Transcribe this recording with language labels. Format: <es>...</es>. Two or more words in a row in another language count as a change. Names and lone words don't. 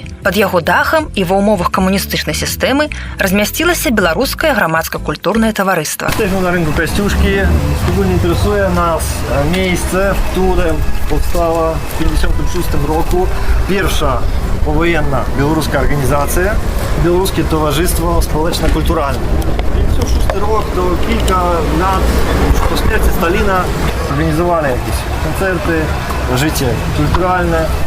<be>Пад яго дахам і ва ўмовах камуністычнай сістэмы размясцілася беларускае грамадска-культурнае таварыства.</be> <pl>Jesteśmy na rynku Kościuszki. Szczególnie interesuje nas miejsce, w którym powstała w 1956 roku pierwsza powojenna białoruska organizacja, Białoruskie Towarzystwo Społeczno-Kulturalne. 1956 rok to kilka lat już po śmierci Stalina organizowali jakieś koncerty, życie kulturalne.</pl>